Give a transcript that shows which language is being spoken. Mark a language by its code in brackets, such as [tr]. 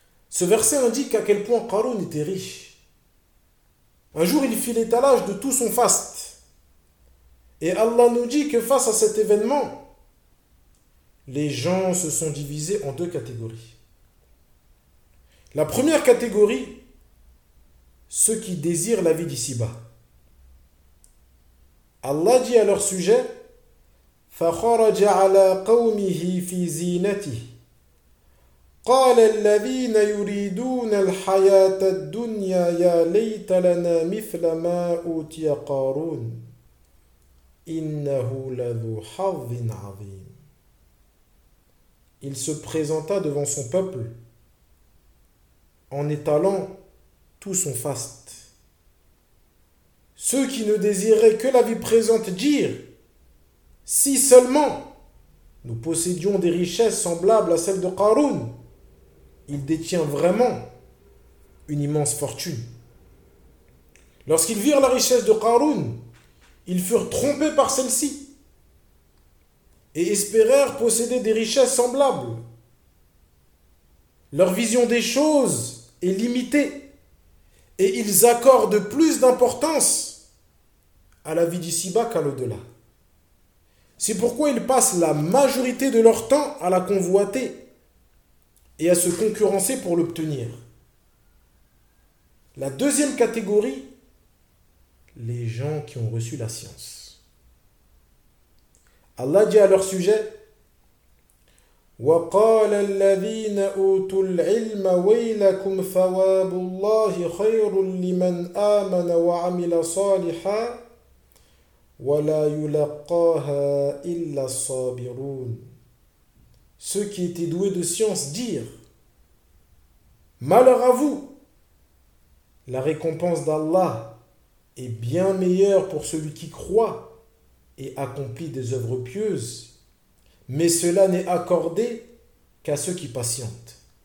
[fr] Ce verset indique à quel point Qaroun était riche. Un jour, il fit l'étalage de tout son faste. Et Allah nous dit que face à cet événement, les gens se sont divisés en deux catégories. La première catégorie, ceux qui désirent la vie d'ici-bas. Allah dit à leur sujet: [ar] فخرج على قومه في زينته قال الذين يريدون الحياة الدنيا يا ليت لنا مثل ما أوتي قارون إنه لذو حظ عظيم. [fr] Il se présenta devant son peuple en étalant tout son faste. Ceux qui ne désiraient que la vie présente dirent: si seulement nous possédions des richesses semblables à celles de Qaroun, il détient vraiment une immense fortune. Lorsqu'ils virent la richesse de Qaroun, ils furent trompés par celle-ci et espérèrent posséder des richesses semblables. Leur vision des choses est limitée et ils accordent plus d'importance à la vie d'ici-bas qu'à l'au-delà. C'est pourquoi ils passent la majorité de leur temps à la convoiter et à se concurrencer pour l'obtenir. La deuxième catégorie, les gens qui ont reçu la science. Allah dit à leur sujet: [ar] وَقَالَ الَّذِينَ أُوتُوا الْعِلْمَ وَيْلَكُمْ ثَوَابُ اللَّهِ خَيْرٌ لِمَنْ آمَنَ وَعَمِلَ صَالِحًا وَلَا يُلَقَّاهَا إِلَّا الصَّابِرُونَ. [fr] Ceux qui étaient doués de science dirent: malheur à vous, la récompense d'Allah est bien meilleure pour celui qui croit et accomplit des œuvres pieuses, mais cela n'est accordé qu'à ceux qui patientent.